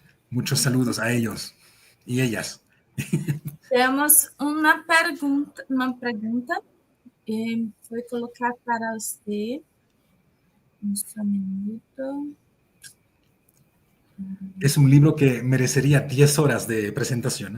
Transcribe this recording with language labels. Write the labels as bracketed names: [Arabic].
[Spanish] Muchos saludos a ellos y ellas. [Portuguese] Temos uma pergunta que foi colocar para você. [Spanish] Un minuto. Es un libro que merecería 10 horas de presentación.